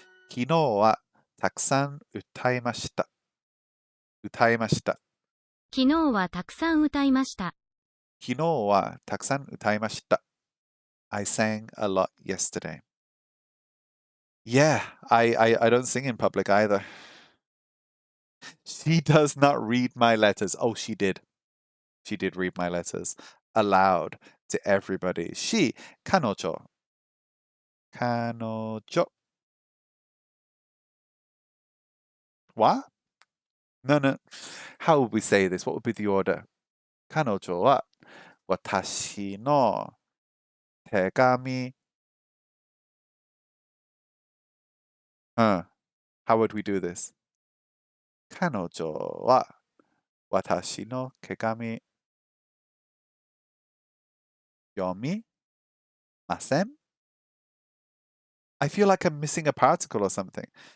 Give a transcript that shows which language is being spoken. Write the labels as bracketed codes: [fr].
[ja] 昨日はたくさん歌いました。歌いました。昨日はたくさん歌いました。昨日はたくさん歌いました。 [en] I sang a lot yesterday. Yeah, I don't sing in public either. She does not read my letters. Oh, she did. She did read my letters aloud to everybody. She, [ja] 彼女.彼女. [en] What? No. How would we say this? What would be the order? [ja] 彼女は私の手紙. [en] How would we do this? [ja] 彼女は私の手紙読みません? [en] I feel like I'm missing a particle or something.